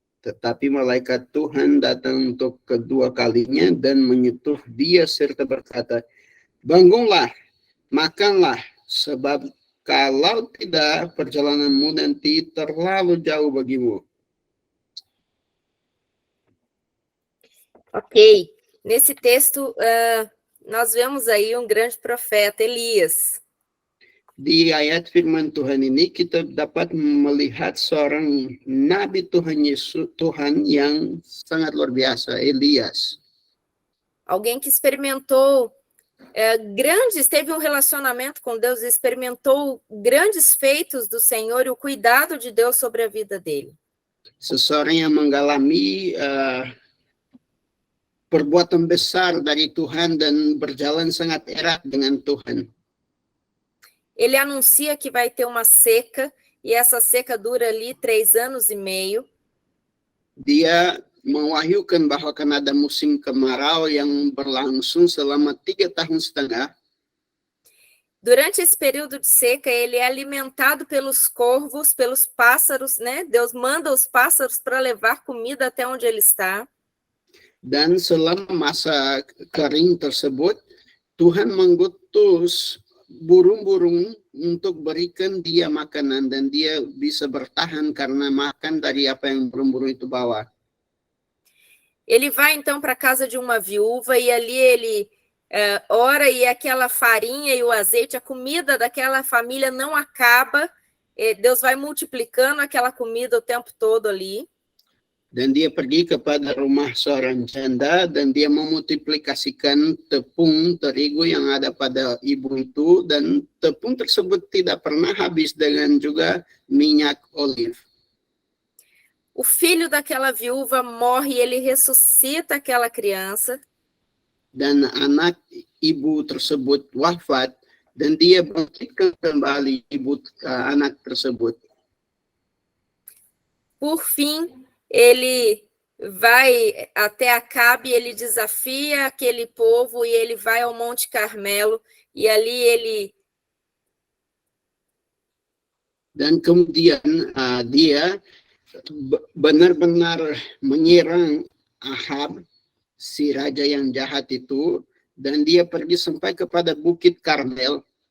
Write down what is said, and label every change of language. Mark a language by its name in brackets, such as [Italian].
[Indonesian] Tetapi malaikat Tuhan datang untuk kedua kalinya dan menyentuh dia serta berkata, bangunlah, makanlah, sebab kalau tidak, perjalananmu nanti terlalu jauh bagimu. Ok. [Portuguese] Nesse texto, nós vemos aí um grande profeta, Elias. [Indonesian] Di ayat firman Tuhan ini kita dapat melihat seorang nabi Tuhan Yesus, Tuhan yang sangat luar biasa, Elias. [Portuguese] Alguém que experimentou teve um relacionamento com Deus, experimentou grandes feitos do Senhor e o cuidado de Deus sobre a vida dele. [Indonesian] Seseorang yang mengalami perbuatan besar dari Tuhan dan berjalan sangat erat dengan Tuhan. [Portuguese] Ele anuncia que vai ter uma seca, e essa seca dura ali 3 anos e meio. [Indonesian] Dia mewahyukan bahwa akan ada musim kemarau yang berlangsung selama 3 tahun setengah. [Portuguese] Durante esse período de seca, ele é alimentado pelos corvos, pelos pássaros, né? Deus manda os pássaros para levar comida até onde ele está. [Indonesian] Dan selama masa kering tersebut, Tuhan mengutus burung-burung untuk berikan dia makanan, dan dia bisa bertahan karena makan dari apa yang burung-burung itu bawa. [Portuguese] Ele vai então para a casa de uma viúva e ali ele ora, e aquela farinha e o azeite, a comida daquela família não acaba. Deus vai multiplicando aquela comida o tempo todo ali. [Indonesian] Dan dia pergi kepada rumah seorang janda dan dia memultiplikasikan tepung terigu yang ada pada ibu itu, dan tepung tersebut tidak pernah habis, dengan juga minyak olive. [Portuguese] O filho daquela viúva morre e ele ressuscita aquela criança. [Indonesian] Dan anak ibu tersebut wafat dan dia bangkitkan kembali anak tersebut. [Portuguese] Por fim, ele vai até Acabe, ele desafia aquele povo e ele vai ao Monte Carmelo, e ali ele... [Indonesian] Dan kemudian dia benar-benar menyerang Ahab, si raja yang jahat itu, dan dia pergi sampai kepada Bukit Karmel.